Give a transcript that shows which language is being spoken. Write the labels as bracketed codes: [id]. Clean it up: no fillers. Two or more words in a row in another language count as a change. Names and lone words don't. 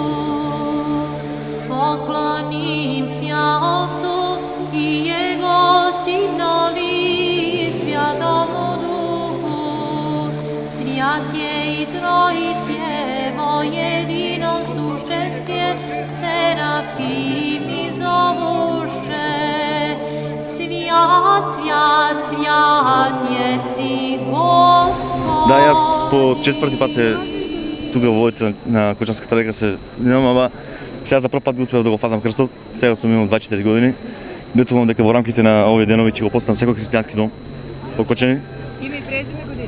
[cu] Поклоним ся Отцу и Его Сынови и Святому Духу. Свят е и Троице во едином существе, серафими зовуше. Свят, свят, свят еси Господ. [mk] Да, јас по четврти пат се тука во водите на Кочанската река се минам, ама сега за прв пат го успеав да го фатам крстот. Сега сум имал 24 години. Битувам дека во рамките на овие денови ќе го постам секој христијански дом по Кочани. Име и презиме години?